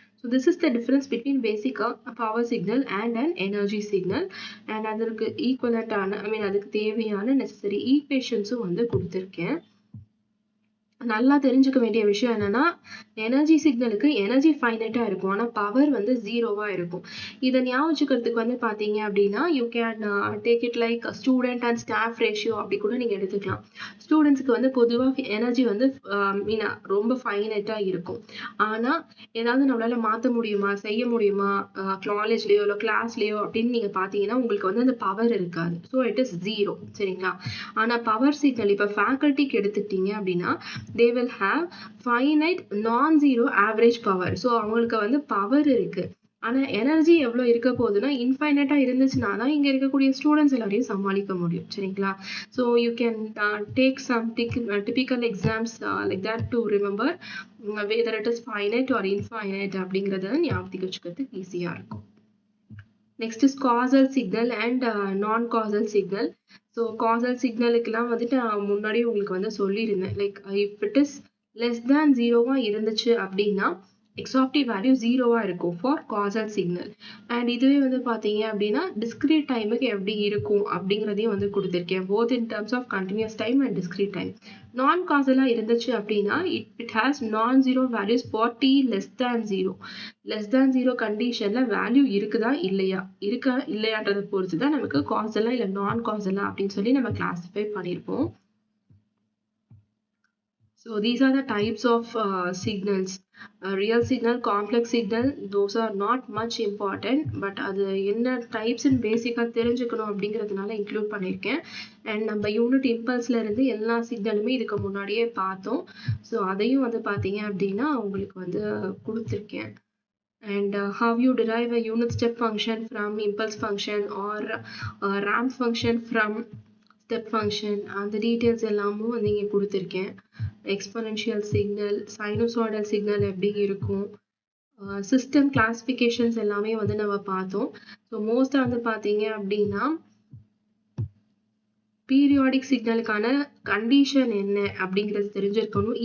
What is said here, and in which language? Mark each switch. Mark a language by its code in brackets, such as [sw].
[en] So this is the difference between basic power signal and an energy signal. [ta] and அதற்கு equivalent ஆன அதுக்கு தேவையான necessary equations வந்து கொடுத்திருக்கேன். நல்லா தெரிஞ்சுக்க வேண்டிய விஷயம் என்னன்னா எனர்ஜி சிக்னலுக்கு எனர்ஜி ஃபைனைட்டா இருக்கும், ஆனா பவர் வந்து 0வா இருக்கும். இதை ஞாபகம் வச்சுக்கிறதுக்கு வந்து பாத்தீங்க அப்படின்னா you can take it like student and staff ratio அப்படி கூட நீங்க எடுத்துக்கலாம். ஸ்டூடெண்ட்ஸ்க்கு வந்து பொதுவாக எனர்ஜி வந்து ரொம்ப ஃபைனைட்டா இருக்கும். ஆனா ஏதாவது நம்மளால மாற்ற முடியுமா செய்ய முடியுமா காலேஜ்லயோ இல்லை கிளாஸ்லயோ அப்படின்னு நீங்க பாத்தீங்கன்னா உங்களுக்கு வந்து அந்த பவர் இருக்காது. So it is 0. சரிங்களா? [en] ஆனா power signal இப்ப ஃபேக்கல்ட்டிக்கு எடுத்துக்கிட்டீங்க அப்படின்னா they will have finite non-zero average power. [ta] so அவங்களுக்கு வந்து பவர் இருக்கு, ஆனா எனர்ஜி எவ்வளவு இருக்க போகுதுன்னா இன்ஃபைனைட்டா இருந்துச்சுன்னா தான் இங்க இருக்கக்கூடிய ஸ்டூடெண்ட்ஸ் எல்லாரையும் சமாளிக்க முடியும். சரிங்களா? [en] so you can take some typical exams like that to remember whether it is finite or infinite அப்படிங்கறத ஞாபகத்துக்கு வச்சுக்கிறதுக்கு ஈஸியா இருக்கும். Next is causal signal and non-causal signal. [ta] So causal signalக்குலாம் வந்துட்டு நான் முன்னாடி உங்களுக்கு வந்து சொல்லியிருந்தேன், like if it is less than 0வா இருந்துச்சு அப்படின்னா x of t வேல்யூ 0வா இருக்கும் for causal signal. அண்ட் இதுவே வந்து பார்த்தீங்க அப்படின்னா discrete டைமுக்கு எப்படி இருக்கும் அப்படிங்கிறதையும் வந்து கொடுத்துருக்கேன், both in terms of continuous time and discrete time. [en] நான் காசலா இருந்துச்சு அப்படின்னா it has non-zero values for t less than 0. [ta] less than 0 கண்டிஷன்ல வேல்யூ இருக்குதா இல்லையான்றதை பொறுத்து தான் நமக்கு காசலா இல்லை நான் காசலா அப்படின்னு சொல்லி நம்ம கிளாசிஃபை பண்ணியிருப்போம். [en] So these are the types of signals. Real signal, complex signal, those are not much important, but அது என்ன types and basic தெரிஞ்சுக்கணும் அப்படிங்கிறதுனால include பண்ணியிருக்கேன். [ta] அண்ட் நம்ம யூனிட் இம்பல்ஸ்ல இருந்து எல்லா சிக்னலுமே இதுக்கு முன்னாடியே பார்த்தோம். ஸோ அதையும் வந்து பார்த்தீங்க அப்படின்னா உங்களுக்கு வந்து கொடுத்துருக்கேன். [en] and how you derive a unit step function from impulse function or ramp function from step function அந்த details எல்லாமும் வந்து இங்கே கொடுத்துருக்கேன். [ta] எக்ஸ்பொனென்ஷியல் சிக்னல், சைனோசாய்டல் சிக்னல் எப்படி இருக்கும், சிஸ்டம் கிளாசிஃபிகேஷன்ஸ் எல்லாமே வந்து நம்ம பார்த்தோம். ஸோ மோஸ்ட்டாக வந்து பார்த்தீங்க அப்படின்னா பீரியாடிக் சிக்னலுக்கான கண்டிஷன் என்ன அப்படிங்கிறது தெரிஞ்சிருக்கணும்.